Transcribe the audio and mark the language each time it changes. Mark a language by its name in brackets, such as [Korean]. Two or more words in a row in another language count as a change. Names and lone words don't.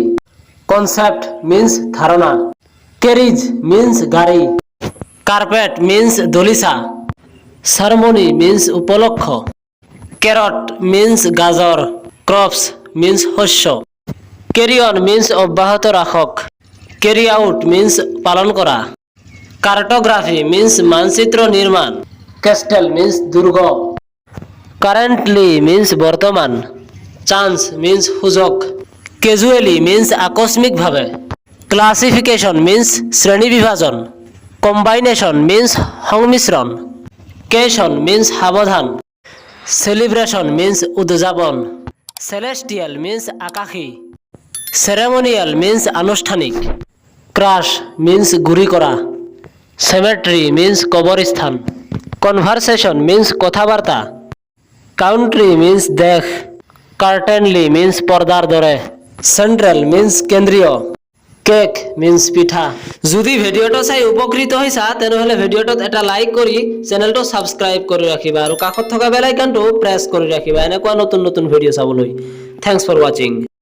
[English] concept means ধাৰণা, carriage means গাড়ী, carpet means দলিচা, ceremony means উপলক্ষ, carrot means গাজৰ, crops means শস্য, carry on means [Assamese] অব্যাহত ৰাখক, [English] carry out means [Assamese] পালন কৰা, [English] cartography means [Assamese] মানচিত্ৰ নিৰ্মাণ, [English] castle means দুৰ্গ, currently means বৰ্তমান, chance means সুযোগ, casually means আকস্মিকভাৱে, classification means শ্ৰেণী [Assamese] বিভাজন, [English] combination means সংমিশ্ৰণ, caution means সাৱধান, celebration means উদযাপন, celestial means আকাশী, ceremonial means আনুষ্ঠানিক, crush means [Assamese] গুৰি কৰা, [English] cemetery means কবৰস্থান, conversation means কথা-বাৰ্তা, country means দেশ, curtainly means [Assamese] পৰ্দাৰ দৰে, [English] central means কেন্দ্ৰীয়, cake means পিঠা। [Assamese] যদি ভিডিওটো চাই উপকৃত হৈছা তেনেহলে ভিডিওটোত এটা লাইক কৰি চেনেলটো সাবস্ক্ৰাইব কৰি ৰাখিবা আৰু কাষত থকা [English] bell iconটো [Assamese] প্ৰেছ কৰি ৰাখিবা এনেকুৱা নতুন নতুন ভিডিও চাবলৈ। [English] thanks for watching.